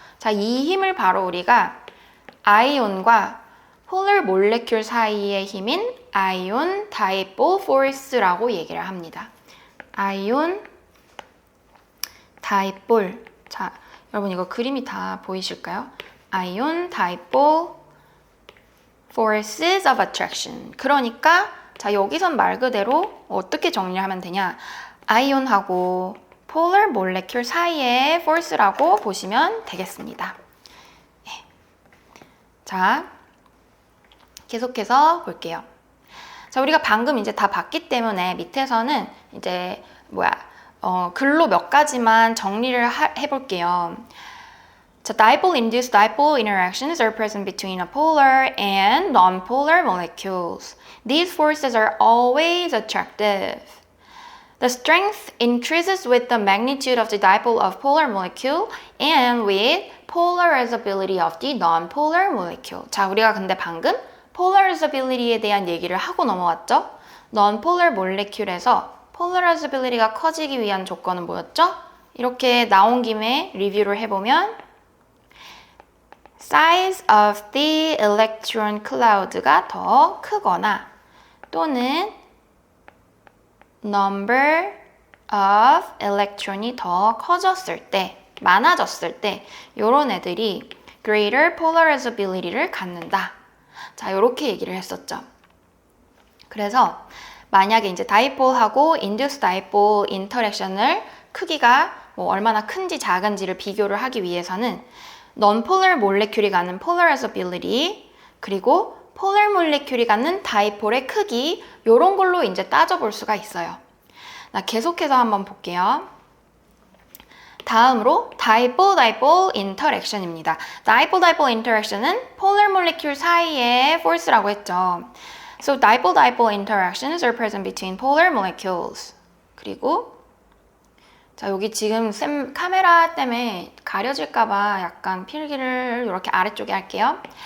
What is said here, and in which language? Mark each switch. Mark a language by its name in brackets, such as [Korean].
[Korean] 자, 이 힘을 바로 우리가 아이온과 폴러 몰레큘 사이의 힘인 아이온 다이폴 포스라고 얘기를 합니다. [English] 아이온 다이폴. [Korean] 자, 여러분 이거 그림이 다 보이실까요? [English] 아이온 다이폴 forces of attraction. [Korean] 그러니까 자 여기선 말 그대로 어떻게 정리하면 되냐? 아이온하고 폴러 몰레큘 사이의 force라고 보시면 되겠습니다. 네. 자, 계속해서 볼게요. 자, 우리가 방금 이제 다 봤기 때문에 밑에서는 이제 글로 몇 가지만 정리를 해볼게요. [English] 자, dipole-induced dipole interactions are present between a polar and non-polar molecules. These forces are always attractive. The strength increases with the magnitude of the dipole of polar molecule and with polarizability of the non-polar molecule. [Korean] 자, 우리가 근데 방금 polarizability에 대한 얘기를 하고 넘어왔죠? non-polar molecule에서 polarizability가 커지기 위한 조건은 뭐였죠? 이렇게 나온 김에 리뷰를 해보면 [English] size of the electron cloud [Korean] 가 더 크거나 또는 number of electron이 더 커졌을 때, 많아졌을 때 이런 애들이 greater polarizability를 갖는다. 자, 이렇게 얘기를 했었죠. 그래서 만약에 이제 다이폴하고 인듀스 다이폴 인터랙션을 크기가 얼마나 큰지 작은지를 비교를 하기 위해서는 non-polar 몰레큘이 갖는 polarizability 그리고 polar 몰레큘이 갖는 다이폴의 크기 이런 걸로 이제 따져볼 수가 있어요. 나 계속해서 한번 볼게요. 다음으로 dipole-dipole interaction입니다. dipole-dipole interaction은 polar molecule 사이의 force라고 했죠. [English] So dipole-dipole interactions are present between polar molecules. [Korean] 그리고 자 여기 지금 쌤 카메라 때문에 가려질까봐 약간 필기를 이렇게 아래쪽에 할게요.